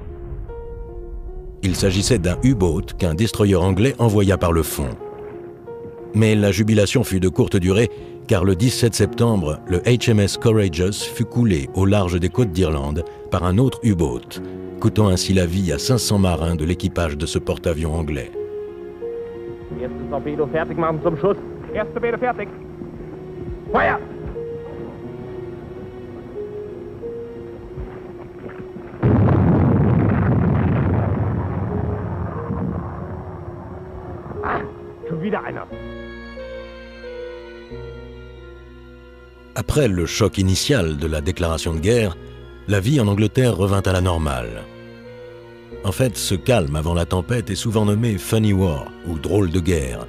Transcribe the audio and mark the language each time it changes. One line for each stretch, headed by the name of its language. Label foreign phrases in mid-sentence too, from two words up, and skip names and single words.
French: Il s'agissait d'un U-boat qu'un destroyer anglais envoya par le fond. Mais la jubilation fut de courte durée car le 17 septembre, le HMS Courageous fut coulé au large des côtes d'Irlande par un autre U-boat, coûtant ainsi la vie à 500 marins de l'équipage de ce porte-avions anglais.
German: Erstes Torpedo fertig machen zum Schuss. Erste Bede fertig. Feuer! Ah, schon wieder einer.
French: Après le choc initial de la déclaration de guerre, la vie en Angleterre revint à la normale. En fait, ce calme avant la tempête est souvent nommé «
English: funny war
French: » ou « drôle de guerre ».